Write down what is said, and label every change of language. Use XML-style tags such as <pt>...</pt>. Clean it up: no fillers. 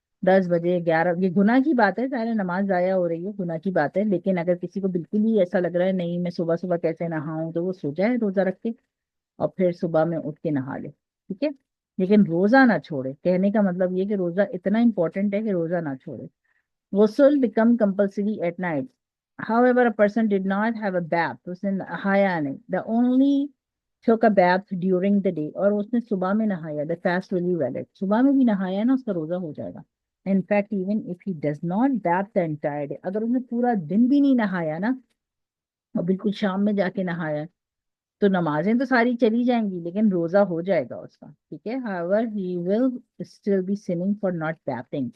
<hi>10 बजे 11, ये गुनाह की बात है, सारे नमाज जाया हो रही है, गुनाह की बात है। लेकिन अगर किसी को बिल्कुल ही ऐसा लग रहा है नहीं मैं सुबह सुबह कैसे नहाऊं, तो वो सो जाए रोजा रख के, और फिर सुबह में उठ के नहा ले। ठीक है। लेकिन रोजा ना छोड़े, कहने का मतलब ये कि रोजा इतना इंपॉर्टेंट है कि रोजा ना छोड़े।</hi> <en>Ghusl become compulsory at night. However, a person did not have a bath,</en> <hi>उसने नहाया नहीं,</hi> <en>the only took a bath during the day,</en> <hi>और उसने सुबह में नहाया,</hi> <en>the fast will be valid.</en> <hi>सुबह में भी नहाया ना, उसका रोजा हो जाएगा।</hi> <en>In fact, even if he does not bath the entire day,</en> <hi>अगर उसने पूरा दिन भी नहीं नहाया ना, और बिल्कुल शाम में जाके नहाया, तो नमाजें तो सारी चली जाएंगी लेकिन रोजा हो जाएगा उसका। ठीक है।</hi> <en>However he will still be sinning for not bathing.</en>